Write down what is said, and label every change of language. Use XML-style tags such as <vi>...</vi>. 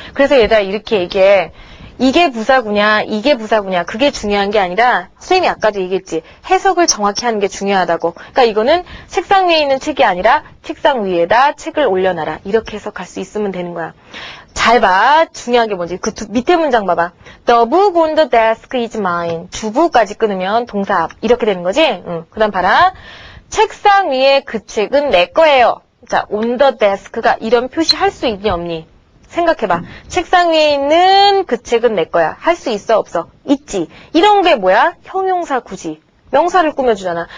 <ko>그래서 얘들아 이렇게 얘기해. 이게 부사구냐, 이게 부사구냐, 그게 중요한 게 아니라 선생님이 아까도 얘기했지. 해석을 정확히 하는 게 중요하다고. 그러니까 이거는 책상 위에 있는 책이 아니라 책상 위에다 책을 올려놔라. 이렇게 해석할 수 있으면 되는 거야. 잘 봐. 중요한 게 뭔지. 그 밑에 문장 봐봐.</ko> <en>The book on the desk is mine.</en> <ko>주부까지 끊으면 동사 앞. 이렇게 되는 거지? 그 다음 봐라. 책상 위에 그 책은 내 거예요. 자,</ko> <en>on the desk</en> <ko>가 이런 표시 할 수 있니 없니? 생각해봐. 책상 위에 있는 그 책은 내 거야. 할 수 있어 없어? 있지. 이런 게 뭐야? 형용사 구지. 명사를 꾸며주잖아.</ko>